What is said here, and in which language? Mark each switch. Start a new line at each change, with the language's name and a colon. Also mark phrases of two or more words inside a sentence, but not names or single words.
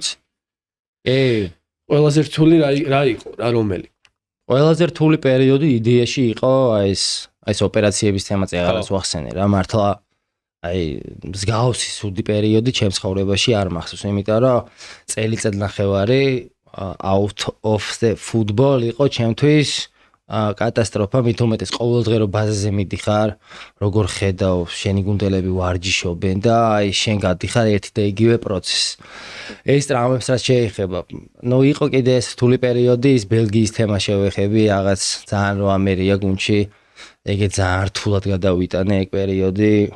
Georgian: ყველაზე რთული რა იყო, რა რომელი? ყველაზე რთული პერიოდი იდეაში იყო აი ეს ოპერაციების თემაც აღარაც ვახსენე რა, მართლა აი მსგავსი სუდი პერიოდი ჩემს ხოვრებაში არ მახსოვს, იმიტომ რომ წელიწად ნახევარი
English: out of the football
Georgian: იყო ჩემთვის კატასტროფა, მით უმეტეს ყოველდღე რო ბაზაზე მიდიხარ, როგორ ხედავ შენი გუნდელები ვარჯიშობენ და აი შენ გადიხარ ერთი და იგივე პროცესი. ეს ტრამვებს რაც შეეხება, ნუ იყო კიდე ეს რთული პერიოდი, ის ბელგიის თემა შევეხები, რაღაც ძალიან რო ამერია გუნდში, ეგეც ძალიან რთულად გადავიტანე ეგ პერიოდი.